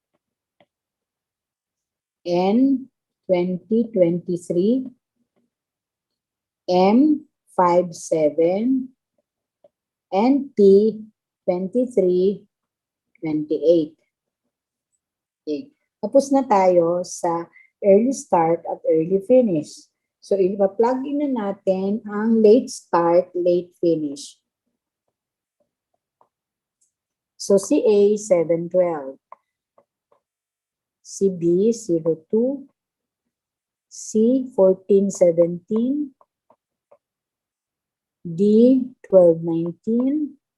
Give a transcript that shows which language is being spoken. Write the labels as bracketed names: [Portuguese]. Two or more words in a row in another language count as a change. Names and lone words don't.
[English] N, 20, 23. M, 5, 7. And T, 23, 28. [Filipino] Okay. Tapos na tayo sa [English] early start [Filipino] at [English] early finish. [Filipino] So, ipa-plug in na natin ang [English] late start, late finish. [Filipino] So, si A, 712. Si B, 02. C, 1417. D, 1219.